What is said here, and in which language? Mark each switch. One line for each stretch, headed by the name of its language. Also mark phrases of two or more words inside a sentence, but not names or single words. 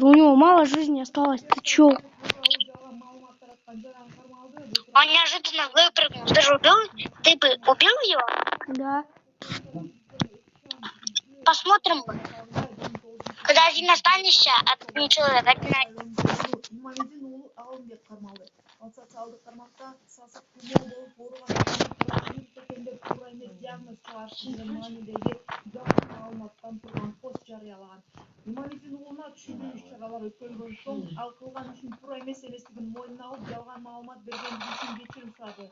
Russian: У него мало жизни осталось. Ты чё? Он неожиданно выпрыгнул. Ты же убил? Ты бы убил его? Да. Посмотрим. Когда один останешься, один человек, один.
Kyrgyz: Имамидин уулу Алымбек кармалды. Ал социалдык тармакта сасык тумоо болуп ооруган экендер туура эмес диагноз чыгарышынын маанидеги жалган маалыматтан турган пост жарыялаган. Имамидин уулуна түшүндүү иш-чаралар өткөрүлгөн соң ал кылган ишин туура эмес эместигин мойнуна алып жалган маалымат бергендиги үчүн кечирим сурады.